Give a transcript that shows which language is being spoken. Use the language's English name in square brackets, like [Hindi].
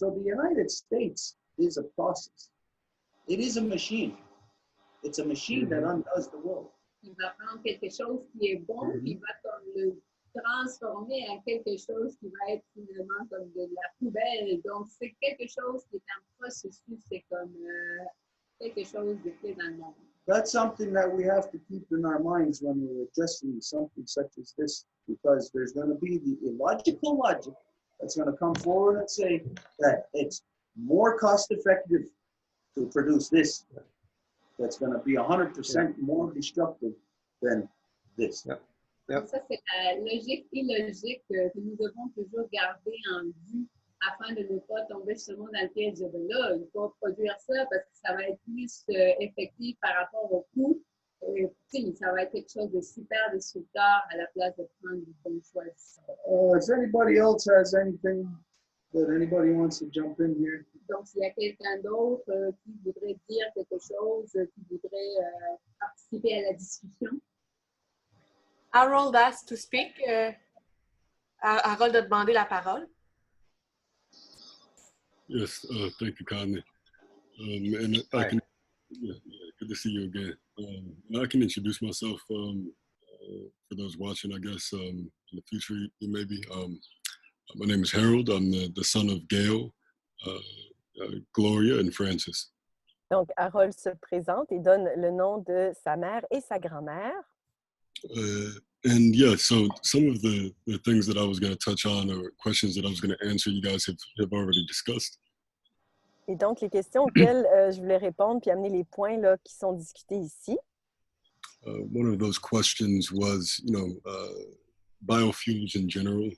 [English] So the United States is a process. It is a machine. It's a machine that undoes the world. [French] Il va prendre quelque chose qui est bon, puis il va comme le transformer en quelque chose qui va être finalement comme de la poubelle. Donc, c'est quelque chose qui est en processus, c'est comme quelque chose de clé dans le monde. [English] That's something that we have to keep in our minds when we're addressing something such as this, because there's going to be the illogical logic that's going to come forward and say that it's more cost effective to produce this. That's going to be 100% more destructive than this. Yep. [French] Ça, c'est la logique illogique que nous devons toujours garder en vue afin de ne pas tomber justement dans le piège de là. Il faut produire ça parce que ça va être plus effectif par rapport au coût. Ça va être quelque chose de super destructeur à la place de prendre du bon choix. [English] If anybody else has anything that anybody wants to jump in here. [French] Donc, s'il y a quelqu'un d'autre qui voudrait dire quelque chose, qui voudrait participer à la discussion. [English] Harold asked to speak. [French] Harold a demandé la parole. [English] Yes, thank you, Connie. And I can, good to see you again. I can introduce myself for those watching, I guess, in the future, maybe. My name is Harold. I'm the son of Gail, Gloria, and Francis. [French] Donc, Harold se présente et donne le nom de sa mère et sa grand-mère. [English] And yeah, so some of the things that I was going to touch on or questions that I was going to answer, you guys have already discussed. [French] Et donc, les questions auxquelles je voulais répondre puis amener les points là, qui sont discutés ici. [English] One of those questions was, biofuels in general.